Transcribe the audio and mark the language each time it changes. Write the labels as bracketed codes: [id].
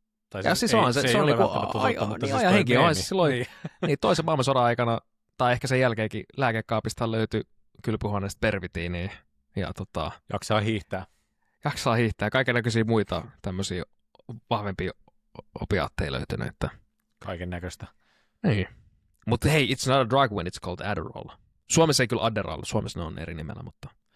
[fi] Tai ja siis on se on niinku ajan henki on silloin niin toisen maailmansodan aikana tai ehkä sen jälkeenkin lääkekaapista löytyi kylpyhuoneesta pervitiiniä ja jaksaa hiihtää. jaksaa hiihtää. Kaikennäköisiä muita tämmöisiä vahvempia opiaatteja löytynyt. Että... Kaiken näköistä. Niin. Mutta hei, [en] it's not a drug when it's called Adderall. [fi] Suomessa ei kyllä Adderall, Suomessa ne on eri nimellä, mutta...